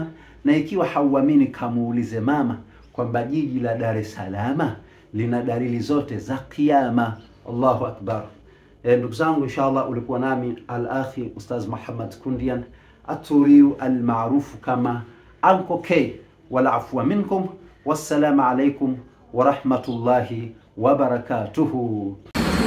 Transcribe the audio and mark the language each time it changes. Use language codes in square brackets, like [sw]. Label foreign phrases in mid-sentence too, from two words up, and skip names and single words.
[sw] Na ikiwa hauamini, kamuulize mama kwamba jiji la Dar es Salaam lina dalili zote za kiyama. [ar] الله أكبر. [sw] Ndugu zangu, inshallah ulikuwa nami al-akhi Ustaz Muhammad Kundian Aturiu al-maarufu kama Uncle K. [ar] ولا عفوا منكم. والسلام عليكم ورحمة الله وبركاته.